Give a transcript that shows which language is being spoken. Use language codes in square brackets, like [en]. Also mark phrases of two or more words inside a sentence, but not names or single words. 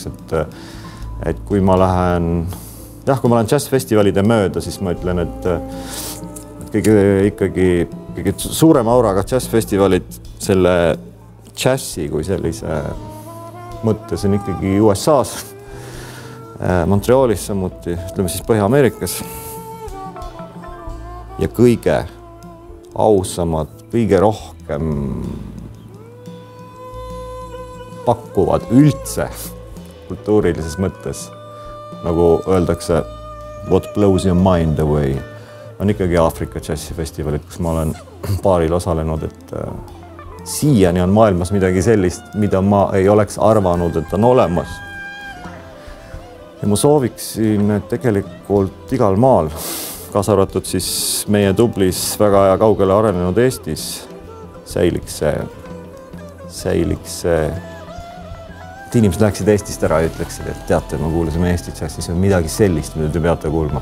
[et] Et kui ma lähen džässfestivalide mööda, siis ma ütlen, et kõige suurema auraga džässfestivalid selle džässi kui sellise mõttes on ikkagi USA-s, Montrealis samuti, ütleme siis Põhja-Ameerikas. Ja kõige ausamad, kõige rohkem pakkuvad üldse kultuurilises mõttes, nagu öeldakse, [en] what blows your mind away, [et] on ikkagi Aafrika džässifestivalid, kus ma olen paaril osalenud, et siiani on maailmas midagi sellist, mida ma ei oleks arvanud, et on olemas. Ja ma sooviksin, et tegelikult igal maal, kaasa arvatud siis meie tublis väga kaugele arenenud Eestis, säiliks see, et inimesed läheksid Eestist ära ja ütleksid, et teate, ma kuulasime Eesti džässis, on midagi sellist, mida te peate kuulma.